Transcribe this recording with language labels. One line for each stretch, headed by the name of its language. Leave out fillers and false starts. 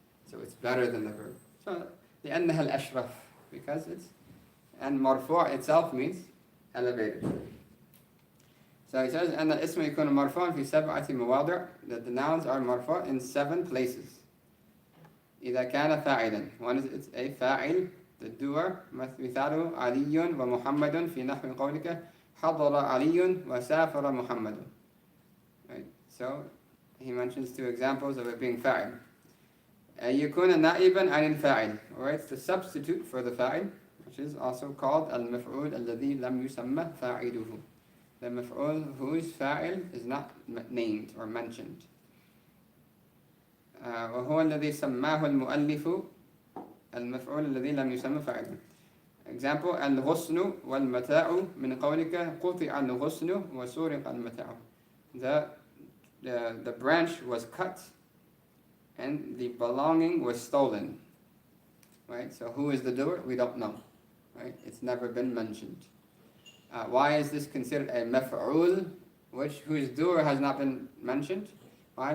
English: So it's better than the verb. So
Arabic: لأنها الأشرف,
English: because it's, and marfu' itself means elevated. So he says
Arabic: أن الاسم يكون مرفوعا في 7 مواضع,
English: that the nouns are marfu' in 7 places.
Arabic: إذا كان فاعلا,
English: one is it's a fa'il, the doer.
Arabic: مثاله علي ومحمد في نحو قولك حضر علي وسافر محمد.
English: Right? So he mentions 2 examples of it being fa'il.
Arabic: يكون نائبا عن الفاعل,
English: or it's the substitute for the fa'il, which is also called
Arabic: المفعول الذي لم يسمى فاعله,
English: the maf'ul whose fa'il is not named or mentioned.
Arabic: وهو الذي سماه المؤلف المفعول الذي لم يسمى فاعله.
English: Example,
Arabic: الغصن والمتاع من قولك قطع الغصن وسرق المتاع.
English: The branch was cut and the belonging was stolen. Right? So who is the doer? We don't know. Right? It's never been mentioned. Why is this considered a maf'ul, whose doer has not been mentioned? Why?